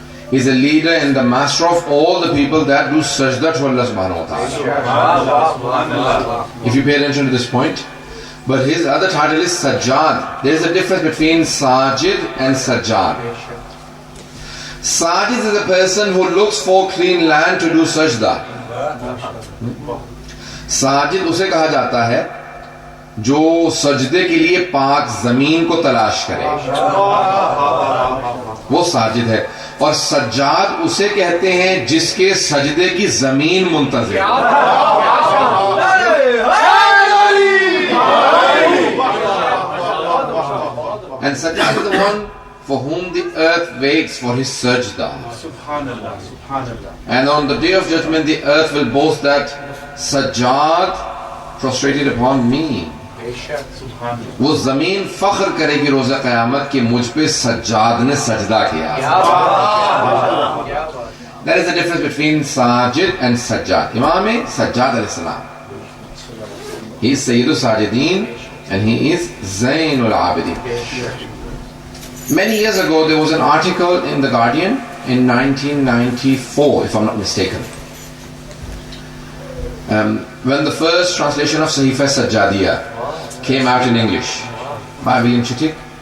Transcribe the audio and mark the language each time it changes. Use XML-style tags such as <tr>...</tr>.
<en>He is a leader and the master of all the people that do sajda to Allah subhanahu wa ta'ala. If you pay attention to this point. But his other title is Sajjad. There is a difference between Sajid and Sajjad. Sajid is a person who looks for clean land to do sajda.</en> <hi>Sajid उसे कहा जाता है जो सजदे के लिए पाक जमीन को तलाश करे, वो साजिद है. और सज्जाद उसे कहते हैं जिसके सजदे की जमीन मुंतज़िर.</hi> <en>And Sajjad is the one for whom the earth waits for his sajda. Subhanallah, Subhanallah. And on the day of judgment, the earth will boast that Sajjad prostrated upon me.</en> <hi>वो जमीन फख्र करेगी रोज़ा क़यामत कि मुझ पे सज्जाद ने सजदा किया.</hi> <en>There is a difference between Sajid and Sajjad. Imam Sajjad alayhi salam, he is Sayyidul Sajidin and he is Zainul Abidin. Many years ago there was an article in The Guardian in 1994, if I'm not mistaken, when the first translation of Sahifa Sajjadiyah came out in English by William Chittick.</en>